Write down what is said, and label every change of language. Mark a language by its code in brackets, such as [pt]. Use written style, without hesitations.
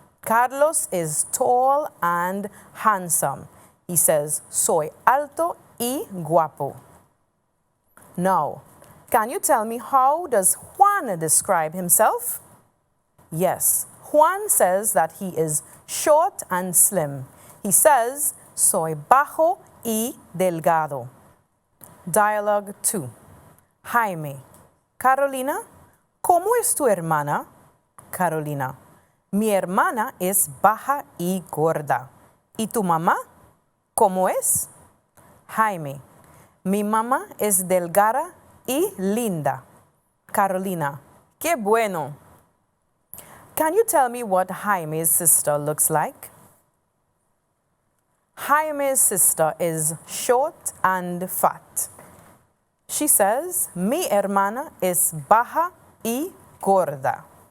[en] Carlos is tall and handsome. He says, [es] soy alto y guapo. [en] Now, can you tell me how does Juan describe himself? Yes, Juan says that he is short and slim. He says, [es] soy bajo y delgado. [en] Dialogue 2. [es] Jaime. Carolina, ¿cómo es tu hermana? Carolina. Mi hermana es baja y gorda. ¿Y tu mamá? ¿Cómo es? Jaime. Mi mamá es delgada y linda. Carolina, qué bueno. [en] Can you tell me what Jaime's sister looks like? Jaime's sister is short and fat. She says, [es] mi hermana es baja y gorda.